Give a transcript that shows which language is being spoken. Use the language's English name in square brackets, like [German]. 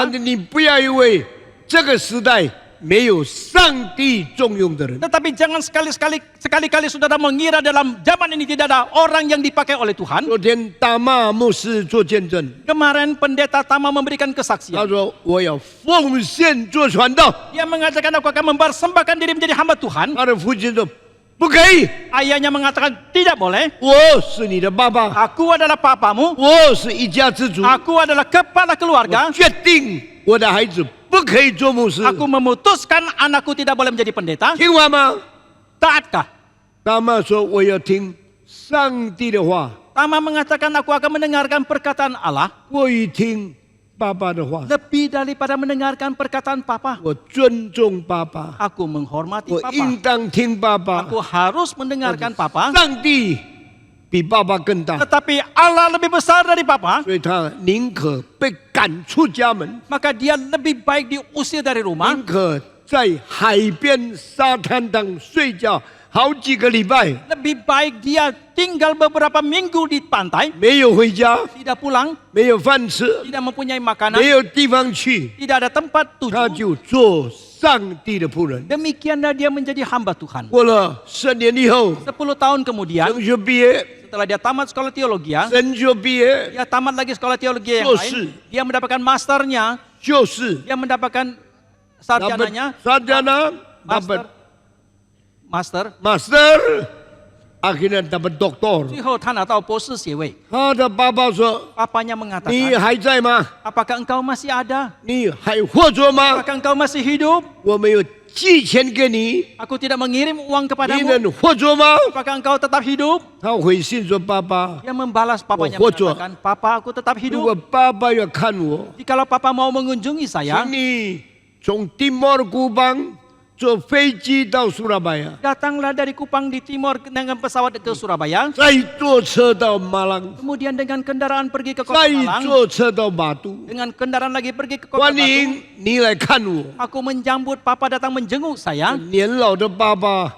[Chinese] 但是你不要以为这个时代没有上帝重用的人。 [Indonesian] Tetapi jangan sekali-kali saudara mengira dalam zaman ini tidak ada orang yang dipakai oleh Tuhan. [Chinese] 昨天大马牧师做见证， [Indonesian] Kemarin pendeta Tama memberikan [Chinese] 他 [Indonesian] kesaksian. [Chinese] 说我要奉献做传道。 [Indonesian] Dia mengatakan aku akan mempersembahkan diri menjadi hamba Tuhan. [Chinese] 他的父亲说不可以， [Indonesian] Ayahnya mengatakan tidak boleh. [Chinese] 我是你的爸爸， [Indonesian] Aku adalah papamu. [Chinese] 我是一家之主， [Indonesian] Aku adalah kepala keluarga. [Chinese] 决定我的孩子不可以做牧师， [Indonesian] Aku memutuskan anakku tidak boleh menjadi pendeta. [Chinese] 听话吗？ [Indonesian] Taatkah? [Chinese] 大马说我要听上帝的话， [Indonesian] Tama mengatakan aku akan mendengarkan perkataan Allah [Chinese] 我一听爸爸的话， [Indonesian] lebih daripada mendengarkan perkataan papa. [Chinese] 我尊重爸爸， [Indonesian] Aku menghormati [Chinese] 我 [Indonesian] papa. [Chinese] 应当听爸爸。 [Indonesian] Aku harus mendengarkan papa. [Chinese] 上帝比爸爸更大， [Indonesian] Tetapi Allah lebih besar dari papa. [Chinese] 所以他宁可被赶出家门， [Indonesian] Maka dia lebih baik diusir dari rumah. [Chinese] 宁可在海边沙滩上睡觉好几个礼拜， [Indonesian] Lebih baik dia tinggal beberapa minggu di pantai. [Chinese] 没有回家， [Indonesian] Tidak pulang. [Chinese] 没有饭吃， [Indonesian] Tidak mempunyai makanan. [Chinese] 没有地方去， [Indonesian] Tidak ada tempat [Chinese] 他 [Indonesian] tuju. [Chinese] 就做上帝的仆人。 [Indonesian] Demikianlah dia menjadi hamba Tuhan. [Chinese] 过了10年以后， [Indonesian] 10 tahun kemudian [Chinese] 神学毕业， [Indonesian] setelah dia tamat sekolah teologi, [Chinese] 神学毕业 [Indonesian] dia tamat lagi sekolah teologi yang Sosi. lain. Dia mendapatkan masternya, [Chinese] 就是， [Indonesian] dia mendapatkan sarjananya, sarjana dapat master. master，akhirnya dapat doktor。 [Chinese] 最后他拿到博士学位。他的爸爸说 [Indonesian] Papanya：“ [Chinese] 你 [Indonesian] mengatakan, [Chinese] 还在吗？ [Indonesian] apakah engkau masih ada? [Chinese] 你还活着吗？ [Indonesian] Apakah engkau masih hidup? [Chinese] 我没有寄钱给你， [Indonesian] Aku tidak mengirim uang [Chinese] 你 [Indonesian] kepadamu. [Chinese] 能活着吗？ [Indonesian] Apakah engkau tetap hidup?” [Chinese] 他回信说：“爸爸， [Indonesian] Dia membalas papanya Oh, foto. mengatakan, "Papa, aku tetap [Chinese] 如果 [Indonesian] hidup. [Chinese] 爸爸要看我， [Indonesian] Jikalau papa mau mengunjungi saya, [Chinese] 请你从蒂莫尔古邦坐飞机到苏拉巴雅， [Indonesian] datanglah dari Kupang di timur dengan pesawat ke Surabaya, [Chinese] 再坐车到马朗， [Indonesian] kemudian dengan kendaraan pergi ke kota [Chinese] 再 [Indonesian] Malang, [Chinese] 坐车到马都， [Indonesian] dengan kendaraan lagi pergi ke kota [Chinese] 欢 [Indonesian] Batu. [Chinese] 迎你来看我。 [Indonesian] Aku menjambut papa datang menjenguk saya, [Chinese] 年老的爸爸